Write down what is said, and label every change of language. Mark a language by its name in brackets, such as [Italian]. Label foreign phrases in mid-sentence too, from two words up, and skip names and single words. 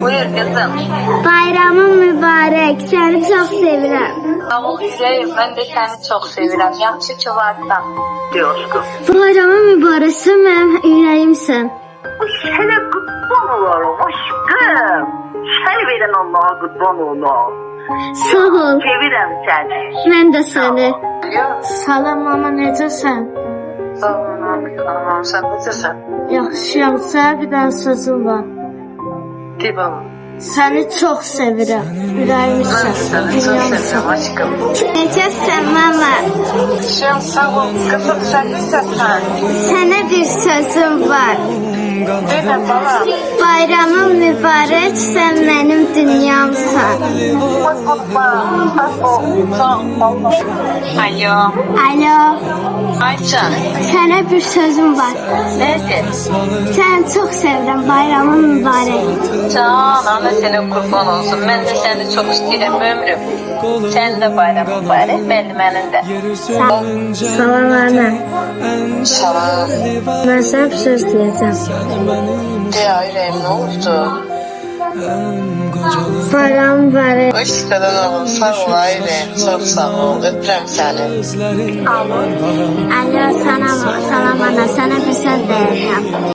[Turkish] Buyur kızım. [Azerbaijani] Bayramın mübarək, səni çox sevirəm. [Turkish] Sağ ol yüreğim, ben de seni çok sevirəm. [Azerbaijani] Yaxşı ki varsan. [Turkish] Diyorsun. [Azerbaijani] Bayramın mübarək, sən mənim ürəyimsən. Sənə qutban olalım aşkım. Səni verən Allah'a qutban olalım. Sağ ol, Sevirəm səni. mən də səni. [Turkish] Yok. [Azerbaijani] Salam mama, necəsən? Sağ ol anam, sen necəsən? Yaxşıyam, sənə bir dənə sözüm var. [Turkish] De bana. [Azerbaijani] Səni çox sevirəm, [Turkish] Ben [Azerbaijani] ürəyimsən, [Turkish] seni çok seviyorum aşkım. [Azerbaijani] Necəsən mama? Şem sağ ol kızım, sen necəsən? Sənə bir sözüm var. [Turkish] De de bana. [Azerbaijani] Bayramın mübarək, sən mənim dünyamsan. Alo. Alo, Aycan. sənə bir sözüm var. [Turkish] Nedir? [Azerbaijani] Səni çox sevirəm, bayramın mübarək. [Turkish] Can, ana senin kurban olsun. Ben de seni çok istedim ömrüm. Sen de bayram mübarek, belli benim de. [Azerbaijani] Salam ana, Salam. mən sənə bir söz deyəcəm. [Turkish] De ayrıyım, ne oldu? [Azerbaijani] Bayram mübarək. [Turkish] Hoş geldin oğlum, sağ ol ayrıyım. Çok sağ ol, öpürüm seni. [Azerbaijani] Alo, salam ana, sənə bir söz deyəcəm.